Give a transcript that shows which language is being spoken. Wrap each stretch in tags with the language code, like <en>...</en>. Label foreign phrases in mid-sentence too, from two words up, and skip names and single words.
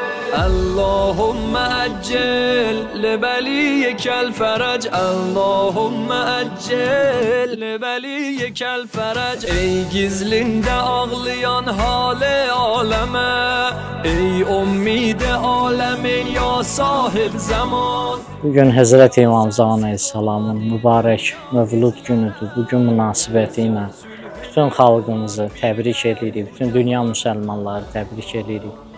<ar>اللهم عجل لبلیک الفرج اللهم عجل لبلیک الفرج</ar> <az>ای gizlinde ağlayan hale aleme ey ummid aleme</az> <ar>يا صاحب زمان.</ar> <az>Bugün Həzrəti İmam Zaman Əleyhisselamın mübarək mövlud günüdür. Bugün münasibəti ilə bütün xalqımızı təbrik edirik, bütün dünya müsəlmanları təbrik edirik.</az>